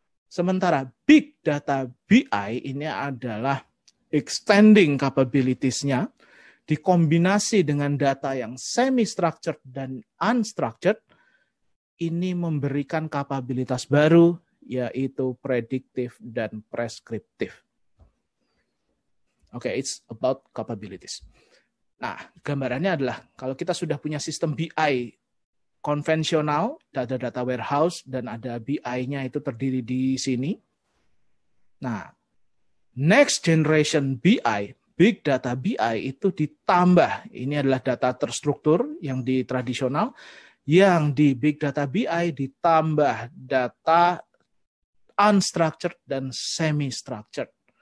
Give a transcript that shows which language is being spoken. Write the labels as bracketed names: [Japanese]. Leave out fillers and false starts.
[Indonesian] Sementara Big Data BI ini adalah extending capabilities-nya, dikombinasi dengan data yang semi-structured dan unstructured, ini memberikan kapabilitas baru, yaitu prediktif dan preskriptif. [English] Oke, it's about capabilities. [Indonesian] Nah, gambarannya adalah kalau kita sudah punya sistem BI konvensional, data warehouse, dan ada BI-nya itu terdiri di sini. Nah, next generation BI, Big Data BI itu ditambah, ini adalah data terstruktur yang di tradisional, yang di Big Data BI ditambah data unstructured dan semi-structured.